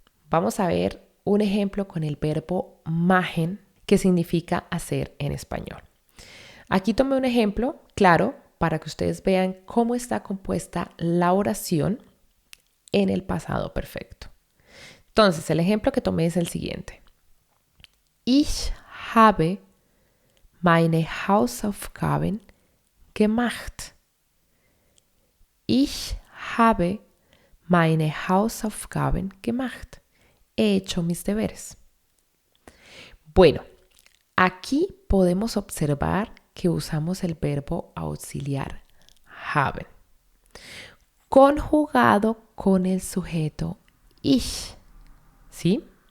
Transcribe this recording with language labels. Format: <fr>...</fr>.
<es>Vamos a ver un ejemplo con el verbo machen, que significa hacer en español. Aquí tomé un ejemplo claro para que ustedes vean cómo está compuesta la oración en el pasado perfecto. Entonces, el ejemplo que tomé es el siguiente.</es> <de>Ich habe meine Hausaufgaben gemacht. Ich habe meine Hausaufgaben gemacht.</de> <es>He hecho mis deberes. Bueno, aquí podemos observar que usamos el verbo auxiliar haben, conjugado con el sujeto ich, ¿sí?</es>